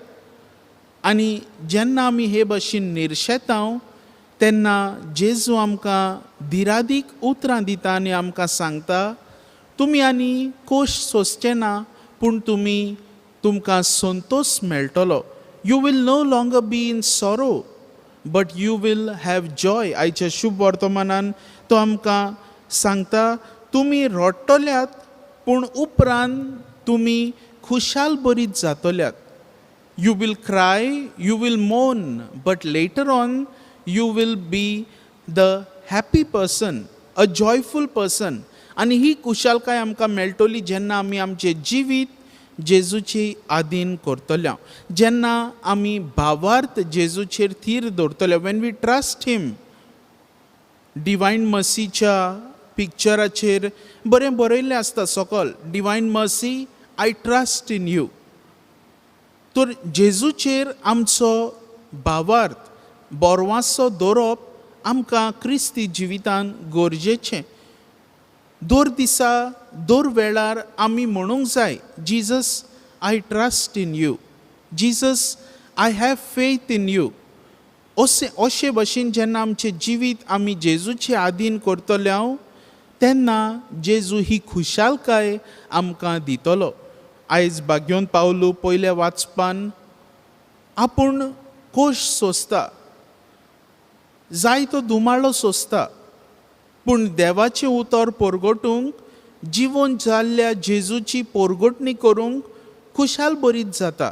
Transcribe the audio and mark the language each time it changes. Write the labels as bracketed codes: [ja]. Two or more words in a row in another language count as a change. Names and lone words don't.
[kok] आनी जेन्ना आमी हे भाशेन निर्शेता तेन्ना जेजू आमकां धिरादीक उतरां दिता आनी आमकां सांगता, तुमी आनी कोश्ट सोंसचे ना, पूण तुमकां संतोष मेळटलो. [en] You will no longer be in sorrow, but you will have joy. [kok] आयच्या शुभ वर्तमानान तो आमकां सांगता, तुमी रडटल्यात पूण उपरांत तुमी खुशाल बरीच जातल्यात. [en] You will cry, you will mourn, but later on you will be the happy person, a joyful person. [kok] आनी ही खुशालकाय आमकां मेळटली जेन्ना आमी आमचें जिवीत जेजूची आदीन करतल्या, जेन्ना आमी भावार्थ जेजूचेर थीर दवरतले. [en] When we trust him. [kok] डिवायन मर्सीच्या पिक्चराचेर बरें बरयल्लें आसता सकयल, [en] Divine Mercy, I trust in you. [kok] तर जेजूचेर आमचो भावार्थ बोरवांसो दवरप आमकां क्रिस्ती जिवितान गरजेचें. दर दिसा दर वेळार आमी म्हणूंक जाय, [en] Jesus I trust in you, Jesus I have faith in you. [kok] अशे भशेन जेन्ना आमचें जिवीत आमी जेजूचे आदीन करतले तेन्ना जेजू ही खुशालकाय आमकां दितलो. आयज बागेवन पावलू पयल्या वाचपान आपूण कोश्ट सोंसता, जाय तो दुमाळो सोंसता, पूण देवाचें उतर परगटूंक, जिवन जाल्ल्या जेजूची परगटणी करूंक खुशाल बरीच जाता.